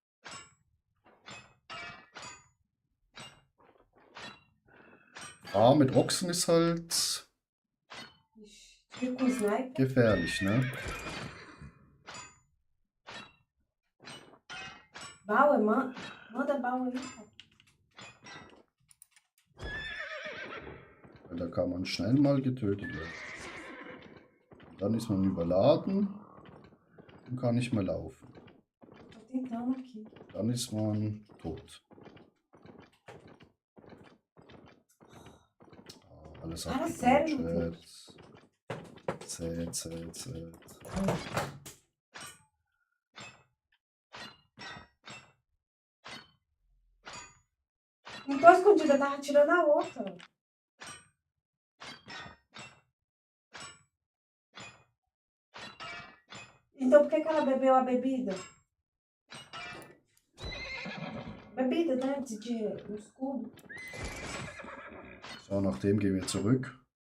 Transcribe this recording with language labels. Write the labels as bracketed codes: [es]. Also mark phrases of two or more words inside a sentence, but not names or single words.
[de] Mit Ochsen ist halt [pt] Fica com sniper. [de] gefährlich, ne? [pt] Bauer, manda Bauer aí, cara. [de] Weil da kann man schnell mal getötet werden. Dann ist man überladen und kann nicht mehr laufen. [pt] Tô tentando aqui. [de] Dann ist man tot. Ah, alles Ah, abgegeben, [pt] sério? [de] Chat. Zählt. [pt] Não tô escondida, eu tava tirando a outra. Então por que ela bebeu a bebida? Bebida, né? De um escudo. [de] So, nachdem gehen wir zurück.